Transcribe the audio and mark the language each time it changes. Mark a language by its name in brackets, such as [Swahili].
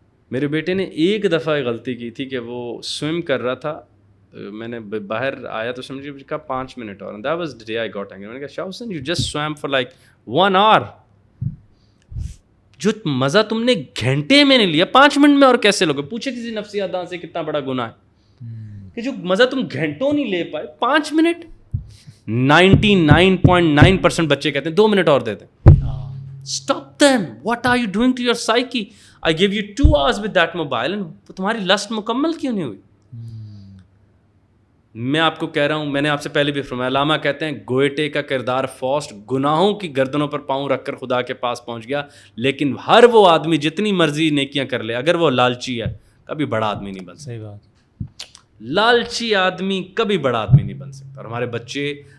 [Urdu] میرے بیٹے نے ایک دفعہ غلطی کی تھی کہ وہ سوئم کر رہا تھا, میں نے باہر آیا تو سمجھے کہا 5 منٹ اور, [English] That was day I got angry. [Urdu] میں نے کہا شاہ حسین [English] you just swim for like 1 hour, [Urdu] جو مزہ تم نے گھنٹے میں نہیں لیا 5 منٹ میں اور کیسے لوگے. پوچھے کسی نفسیات داں سے کتنا بڑا گناہ ہے کہ جو مزہ تم گھنٹوں نہیں لے پائے 5 منٹ. 99.9% بچے کہتے ہیں 2 منٹ اور دیتے ہیں. [English] Stop them. What are you doing to your psyche? I give you 2 hours with that mobile and [Urdu] تمہاری لسٹ مکمل کیوں نہیں ہوئی. میں آپ کو کہہ رہا ہوں, میں نے آپ سے پہلے بھی فرمایا, علامہ کہتے ہیں گوئٹے کا کردار فوسٹ گناہوں کی گردنوں پر پاؤں رکھ کر خدا کے پاس پہنچ گیا, لیکن ہر وہ آدمی جتنی مرضی نیکیاں کر لے اگر وہ لالچی ہے کبھی بڑا آدمی نہیں بن سکتا. صحیح بات. لالچی آدمی کبھی بڑا آدمی نہیں بن سکتا. اور ہمارے بچے